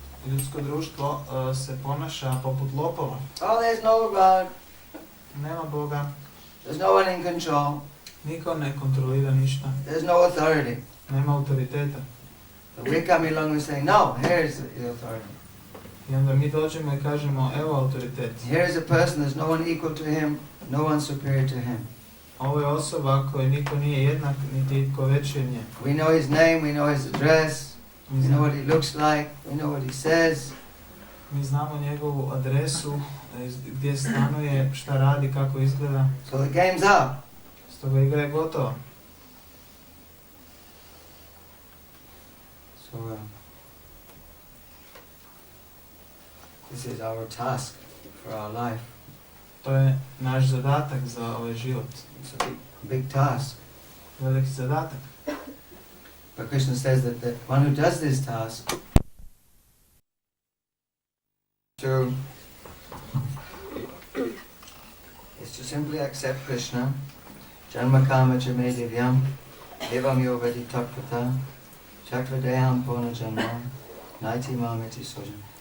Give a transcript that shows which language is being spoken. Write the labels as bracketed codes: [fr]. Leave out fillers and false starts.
[hr] Ljudsko društvo se ponaša poput lopova. [en] Oh, there's no God. [hr] Nema Boga, [en] There's no one in control. [hr] niko ne kontrolira ništa, [en] There's no authority. [hr] nema autoriteta. [en] But we're coming along and saying, no, here's the authority. [hr] I onda mi dođemo i kažemo, evo autoritet. [en] Here's a person, there's no one equal to him, no one superior to him. [hr] Ovo je osoba kojoj niko nije jednak, niti itko veći od nje. [en] We know his name, we know his address, [hr] Mi [en] we know [hr] znamo, [en] what he looks like, we know what he says. [hr] mi znamo njegovu adresu, gdje stanuje, šta radi, kako izgleda. [en] So the game's up. [hr] Stoga igra je gotova. [en] So this is our task for our life. [hr] To je naš zadatak za ovaj život. [en] It's a big task. [hr] Veliki zadatak. [en] But Krishna says that the one who does this task is to simply accept Krishna, [sa] Janma Kama Chame Divyam, Evam Yovati Tatvata, Chakradeham Pona Janma, Naiti Mamiti Sojan.